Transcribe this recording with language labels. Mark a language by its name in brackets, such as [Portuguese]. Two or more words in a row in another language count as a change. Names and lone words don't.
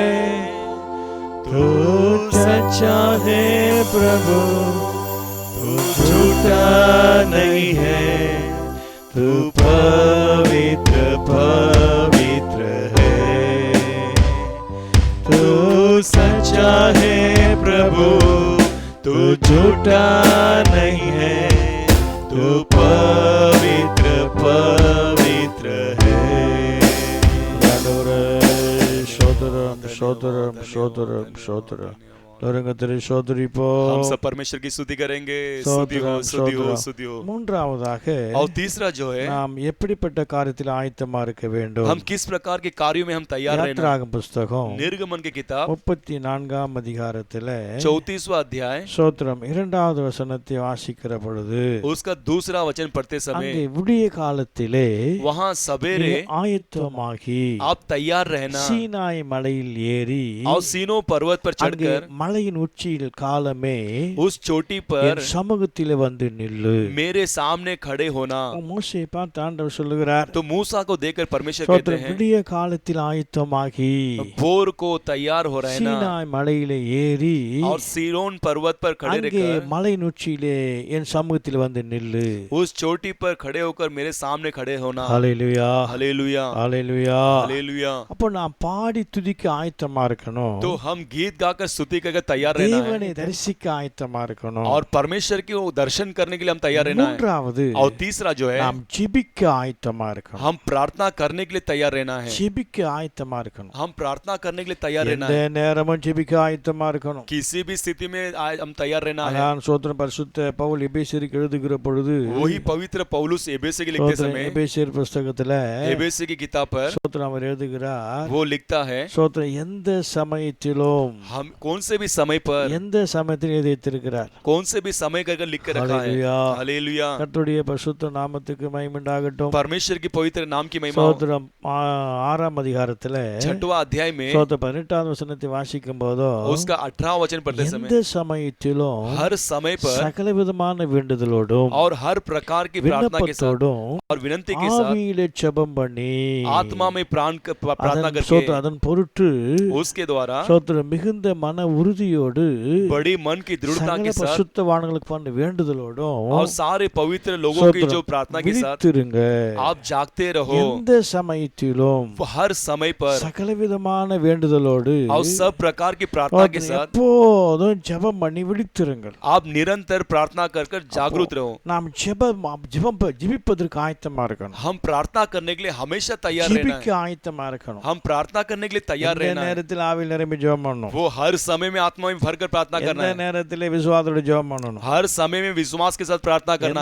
[Hindi] तू सच्चा है प्रभु, तू झूठा नहीं है, तू पवित्र पवित्र है, तू सच्चा है प्रभु, तू झूठा नहीं है, तू पवित्र पवित्र है. சோதரம் சோதரம் சோதரம் சோதரம் லோரங்கத்திரை சோதரிப்போ हम सब परमेश्वर की स्तुति करेंगे। स्तुति हो स्तुति हो स्तुति हो। [Tamil] மூன்றாவதாக [Hindi] और तीसरा जो है [Tamil] நாம் எப்படிப்பட்ட காரியத்தில் ஆயத்தமா இருக்க வேண்டும். [Hindi] हम किस प्रकार के कार्यों में हम तैयार रहना। [Tamil] யாத்திராகம புஸ்தகம் [Hindi] निर्गमन की किताब [Tamil] 34ஆம் அதிகாரத்திலே [Hindi] 34वां अध्याय [Tamil] சோத்திரம் 2வது வசனத்தை வாசிக்கிற பொழுது [Hindi] उसका दूसरा वचन पढ़ते समय [Tamil] அங்கே விடிய காலத்திலே [Hindi] वहां सवेरे [Tamil] ஆயத்தமாகி [Hindi] आप तैयार रहना [Tamil] சீனாய் மலையில் ஏறி [Hindi] और सीनो पर्वत पर [Tamil] அங்கே [Hindi] चढ़कर [Tamil] மலையின் உச்சியில் காலமே [Hindi] उस चोटी पर [Tamil] என் சமூகத்திலே வந்து நில்லு. [Hindi] मेरे सामने खड़े होना। [Tamil] மோசேயை பார்த்து ஆண்டவர் சொல்லுகிறார், [Hindi] तो मूसा को देखकर परमेश्वर कहते [Tamil] சோத்திரம் [Hindi] हैं [Tamil] விடிய காலத்தில் ஆயத்தமாகி [Hindi] भोर को तैयार हो रहना [Tamil] சீனாய் மலையிலே ஏறி [Hindi] और सीरोन पर्वत पर खड़े [Tamil] அங்கே [Hindi] रहकर [Tamil] மலையின் உச்சியிலே என் சமூகத்தில் வந்து நில்லு. [Hindi] उस चोटी पर खड़े होकर मेरे सामने खड़े होना। [Tamil] ஹல்லேலூயா [Hindi] हालेलुया [Tamil] ஹல்லேலூயா. [Hindi] हालेलुया। [Tamil] அப்போ நான் பாடி துதிக்க ஆயத்தமா இருக்கணும், [Hindi] तो हम गीत गाकर स्तुति करके तैयार रहना है [Tamil] தேவனை தரிசிக்க ஆயத்தமா இருக்கணும். [Hindi] और परमेश्वर की वो दर्शन करने के लिए हम तैयार रहना है। [Tamil] மூன்றாவது [Hindi] और तीसरा जो है [Tamil] நாம் ஜெபிக்க ஆயத்தமா இருக்கணும். [Hindi] हम प्रार्थना करने के लिए तैयार रहना है। [Tamil] ஜெபிக்க ஆயத்தமா இருக்கணும். [Hindi] हम प्रार्थना करने के लिए तैयार रहना [Tamil] எந்த [Hindi] है। [Tamil] நேரமும் ஜெபிக்க ஆயத்தமா இருக்கணும். [Hindi] किसी भी स्थिति में हम तैयार रहना है। [Tamil] அதான் சோத்திரம் பரிசுத்த பவுல் எபேசியருக்கு எழுதுகிற பொழுது [Hindi] वही पवित्र पौलुस एबेसी के लिखते [Tamil] சோத்திரம் [Hindi] समय [Tamil] எபேசியர் புஸ்தகத்துல [Hindi] एबेसी की किताब पर [Tamil] சோத்திரம் அவர் எழுதுகிறார், [Hindi] वो लिखता है [Tamil] சோத்திரம் எந்த சமயத்திலும் [Hindi] हम कौन से भी समय पर [Tamil] எந்த சமயத்திலும் எழுதியிருக்கிறார். [Hindi] कौन से भी समय कर लिख कर रखा है। [Tamil] ஹல்லேலூயா. [Hindi] हालेलुया। [Tamil] கர்த்தருடைய பரிசுத்த நாமத்துக்கு மகிமை உண்டாகட்டும். [Hindi] परमेश्वर की पवित्र नाम की महिमा हो। [Tamil] சோத்திரம் 6ஆம் அதிகாரத்துல [Hindi] 6वां अध्याय में [Tamil] சோத்திரம் 18வது வசனத்தை வாசிக்கும் போதோ [Hindi] उसका 18वां वचन पढ़ते समय [Tamil] எந்த சமயத்திலும் [Hindi] हर समय पर [Tamil] சகல விதமான வேண்டுதலோடும் [Hindi] और हर प्रकार की प्रार्थना के साथ [Tamil] விண்ணப்பத்தோடும் [Hindi] और विनती के साथ [Tamil] ஆவியிலே ஜெபம் பண்ணி [Hindi] आत्मा में प्रार्थना [Tamil] அதன் சோத்திரம் [Hindi] करके [Tamil] அதன் பொருட்டு [Hindi] उसके द्वारा [Tamil] சோத்திரம் மிகுந்த மன உறுதியோடு [Hindi] बड़ी मन की दृढ़ता [Tamil] சகல [Hindi] के साथ [Tamil] பரிசுத்தவான்களுக்கு பண்ண வேண்டுதலோடும் [Hindi] और सारे पवित्र लोगों की जो प्रार्थना के साथ [Tamil] விழித்திருங்க. [Hindi] आप जागते रहो। [Tamil] எந்த சமயத்திலும் [Hindi] हर समय पर [Tamil] சகல விதமான வேண்டுதலோடு [Hindi] और सब प्रकार की प्रार्थना के साथ [Tamil] எப்போதும் ஜெபம் பண்ணி விழித்திருங்கள். [Hindi] आप निरंतर प्रार्थना कर कर जागरूक रहो। [Tamil] நாம் ஜெபிப்பதற்கு ஆயத்தமா இருக்கணும். [Hindi] हम प्रार्थना करने के लिए हमेशा तैयार रहना [Tamil] ஜெபிக்க [Hindi] है। [Tamil] ஆயத்தமா இருக்கணும். [Hindi] हम प्रार्थना करने के लिए तैयार [Tamil] எந்த [Hindi] रहना है। [Tamil] நேரத்தில் ஆவியில் நிரம்பி ஜெபம் பண்ணணும். [Hindi] वो हर समय में आत्मा में भरकर प्रार्थना करना [Tamil] எந்த [Hindi] है। [Tamil] நேரத்திலே விசுவாசத்தோட ஜெபம் பண்ணணும், [Hindi] हर समय में विश्वास के साथ प्रार्थना करना